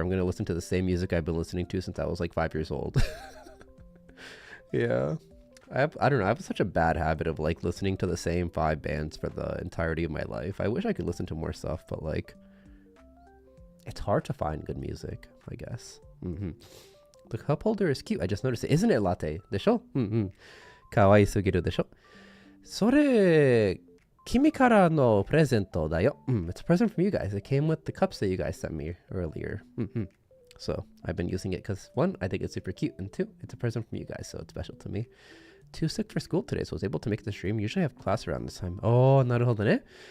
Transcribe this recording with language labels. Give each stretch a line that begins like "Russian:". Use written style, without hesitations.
English: I'm going to listen to the same music I've been listening to since I was like 5 years old. Yeah. I don't know. I have such a bad habit of like listening to the same 5 bands for the entirety of my life. I wish I could listen to more stuff, but like, it's hard to find good music, I guess. The cup holder is cute. I just noticed it. Isn't it, Latte?
Japanese: でしょ?かわいすぎるでしょ? それ、君からのプレゼントだよ.
English: It's a present from you guys. It came with the cups that you guys sent me earlier. So I've been using it because 1, I think it's super cute, and 2, it's a present from you guys, so it's special to me. Too sick for school today, so I was able to make the stream. Usually I have class around this time.
Japanese: Oh, なるほどね.